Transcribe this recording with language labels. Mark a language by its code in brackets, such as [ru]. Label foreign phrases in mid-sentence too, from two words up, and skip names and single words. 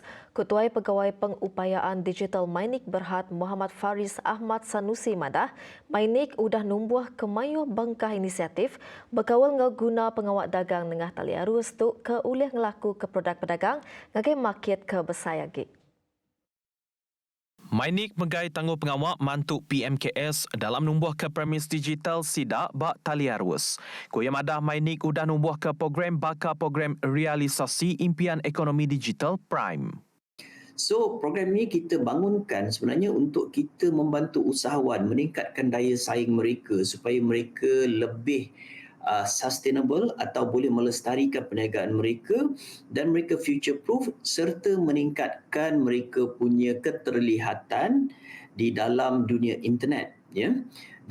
[iba] Ketua Pegawai Pengupayaan Digital Mainik Berhad Muhammad Faris Ahmad Sanusi madah, Mainik udah numbuh ke mayuh bangkah inisiatif berkawal ngau guna pengawak dagang tengah tali arus tu ke ulih ngelaku ke produk pedagang ngagai market ke besayagi. Mainik megai tangguh pengawak mantuk PMKS dalam numbuh ke premis digital sidak bak tali arus. Kuya madah Mainik udah numbuh ke program bakal program realisasi impian ekonomi digital Prime. [ms] So, program ini kita bangunkan sebenarnya untuk kita membantu usahawan meningkatkan daya saing mereka supaya mereka lebih sustainable atau boleh melestarikan perniagaan mereka dan mereka [en] future proof [ms] serta meningkatkan mereka punya keterlihatan di dalam dunia internet, ya.